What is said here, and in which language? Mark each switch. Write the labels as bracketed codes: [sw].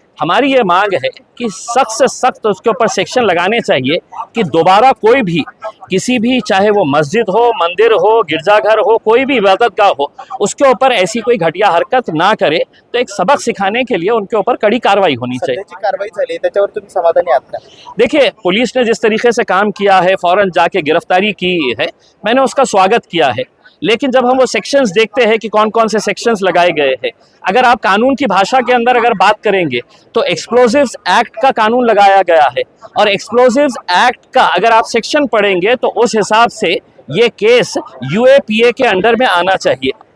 [hi] हमारी ये मांग है कि सख्त से सख्त उसके ऊपर सेक्शन लगाने चाहिए कि दोबारा कोई भी किसी भी, चाहे वो मस्जिद हो, मंदिर हो, गिरजाघर हो, कोई भी इबादतगाह हो, उसके ऊपर ऐसी कोई घटिया हरकत ना करे। तो एक सबक सिखाने के लिए उनके ऊपर कड़ी कार्रवाई होनी चाहिए। [mr] कारवाई झाली त्याच्यावर तुम्ही समाधानी आहात का? [hi] देखिए, पुलिस ने जिस तरीके से काम किया है, फ़ौरन जाके गिरफ्तारी की है, मैंने उसका स्वागत किया है। लेकिन जब हम वो सेक्शंस देखते हैं कि कौन कौन से सेक्शंस लगाए गए हैं, अगर आप कानून की भाषा के अंदर अगर बात करेंगे तो एक्सप्लोजिव्स एक्ट का कानून लगाया गया है और एक्सप्लोजिव्स एक्ट का अगर आप सेक्शन पढ़ेंगे तो उस हिसाब से ये केस यूएपीए के अंडर में आना चाहिए।